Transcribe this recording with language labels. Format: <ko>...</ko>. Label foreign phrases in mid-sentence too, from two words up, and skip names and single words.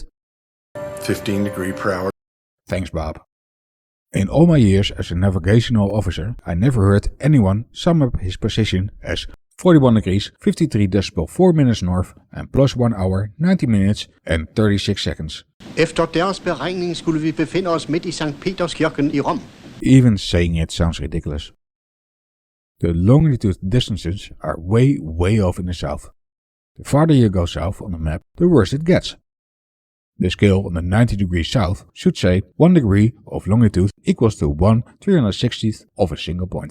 <en>15 degree per hour. Thanks, Bob. In all my years as a navigational officer, I never heard anyone sum up his position as 41 degrees, 53.4 minutes north and plus 1 hour, 90 minutes and 36 seconds.</en> <da>Efter deres beregning skulle vi befinde os midt i St. Peterskirken i Rom.</da> <en>Even saying it sounds ridiculous. The longitude distances are way off in the south. The farther you go south on the map, the worse it gets. The scale on the 90 degrees south should say 1 degree of longitude equals to 1/360th of a single point.</en>